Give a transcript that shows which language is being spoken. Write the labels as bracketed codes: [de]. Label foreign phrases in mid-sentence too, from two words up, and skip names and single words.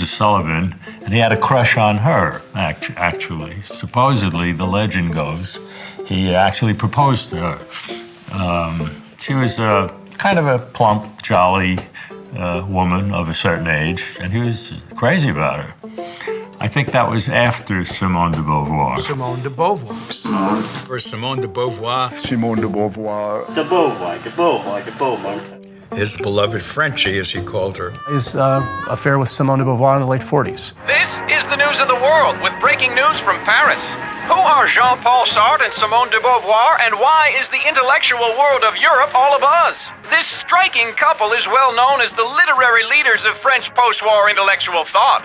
[en] Sullivan, and he had a crush on her, actually. Supposedly, the legend goes, he actually proposed to her. She was kind of a plump, jolly woman of a certain age, and he was just crazy about her. I think that was after Simone de Beauvoir. Simone de Beauvoir. For Simone de Beauvoir. Simone de Beauvoir. De Beauvoir, de Beauvoir, de Beauvoir. His beloved Frenchie, as he called her. His affair with Simone de Beauvoir in the late 40s. This is the news of the world with breaking news from Paris. Who are Jean-Paul Sartre and Simone de Beauvoir, and why is the intellectual world of Europe all abuzz? This striking couple is well known as the literary leaders of French post-war intellectual thought.